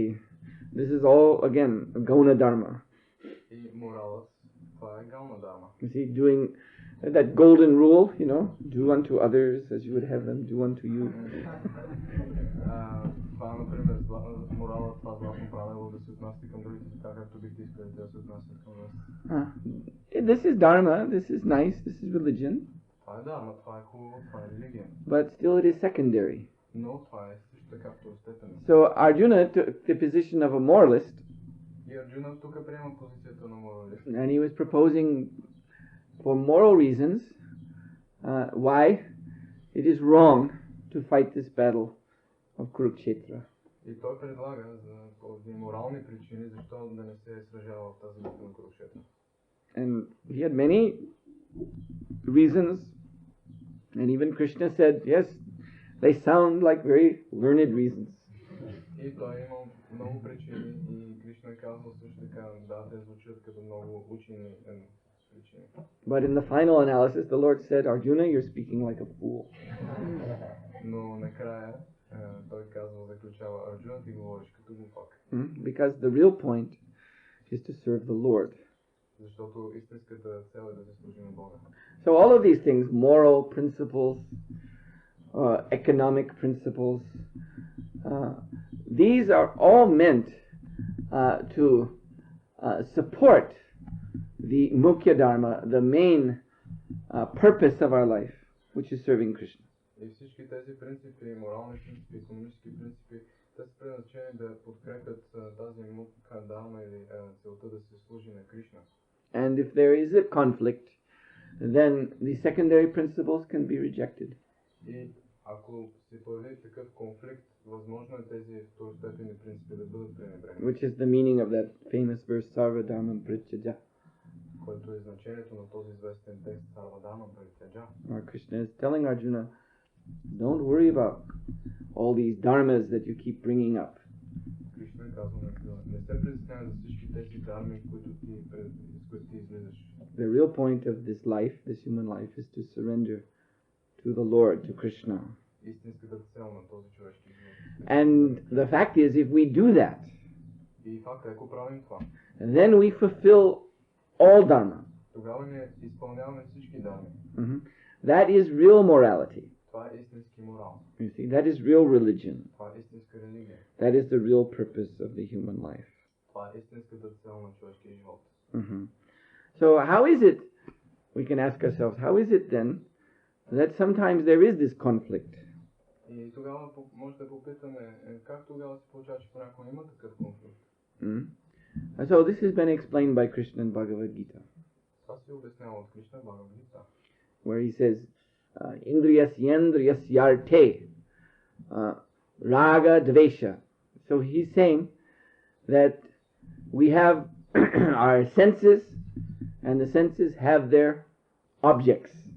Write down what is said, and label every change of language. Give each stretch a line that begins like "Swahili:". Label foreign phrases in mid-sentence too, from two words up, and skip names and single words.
English: This is all again
Sanskrit: गौण धर्म.
English: You see, doing that golden rule, you know, do unto others as you would have them do unto you.
Bulgarian: Това, например, морала, това златно правило да се отнасяте към другите така, както бихте искали да се отнасят към вас.
English: This is dharma, this is nice, this is religion.
Bulgarian: Това е дharma, това е хубаво, това е религия.
English: But still it is secondary.
Bulgarian: Но това е също така второстепенно.
English: So Arjuna took the position of a moralist.
Bulgarian: И Арджуна тук приема позицията на моралист.
English: And he was proposing for moral reasons why it is wrong to fight this battle of Kurukshetra.
Bulgarian: И той предлага за морални причини защо да не се сражава в тази битка на Курукшетра.
English: And he had many reasons, and even Krishna said, yes, they sound like very learned reasons.
Bulgarian: И той има много причини и Кришна казва също така, да, те звучат като много учени причини.
English: But in the final analysis, the Lord said, Arjuna, you're speaking like a fool.
Bulgarian: Но накрая той казва, заключава, Арджуна, ти говориш като глупак.
English: Because the real point is to serve the Lord.
Bulgarian: Защото истинската цел е да се служи на Бога.
English: So all of these things, moral principles, economic principles, these are all meant to support the
Sanskrit: मुख्य धर्म,
English: the main purpose of our life, which is serving Krishna.
Bulgarian: И всички тези принципи, морални принципи, икономически принципи, те са предназначени да подкрепят тази
Sanskrit: मुख्य धर्म
Bulgarian: или целта да се служи на Кришна.
English: And if there is a conflict, then the secondary principles can be rejected.
Bulgarian: И ако се появи такъв конфликт, възможно е тези второстепенни принципи да бъдат пренебрегнати.
English: Which is the meaning of that famous verse,
Sanskrit: सर्व धर्मम् परित्यज.
Bulgarian: Което е значението на този известен текст,
Sanskrit: सर्व धर्मम् परित्यज.
English: Krishna is telling Arjuna, don't worry about all these dharmas that you keep bringing up.
Bulgarian: Кришна казва на Арджуна, не се притеснявай за всички тези дharми, с които ти излизаш.
English: The real point of this life, this human life, is to surrender to the Lord, to Krishna.
Bulgarian: Истинската цел на този човешки живот.
English: And the fact is, if we do that,
Bulgarian: и факта, ако правим това,
English: then we fulfill all dharma.
Bulgarian: Тогава ние изпълняваме всички дharми.
English: That is real morality.
Bulgarian: Това е истински морал.
English: You see, that is real religion.
Bulgarian: Това е истинска религия.
English: That is the real purpose of the human life.
Bulgarian: Това е истинската цел на човешкия живот.
English: So how is it, we can ask ourselves, how is it then that sometimes there is this conflict?
Bulgarian: И тогава може да попитаме, как тогава се получава, че понякога има такъв конфликт?
English: So this has been explained by Krishna in Bhagavad Gita.
Bulgarian: Това се обяснява от Кришна в Бхагавад Гита.
English: Where he says,
Sanskrit: इन्द्रियस्येन्द्रियस्यार्थे राग द्वेष.
English: So he's saying that we have our senses, and the senses have their objects.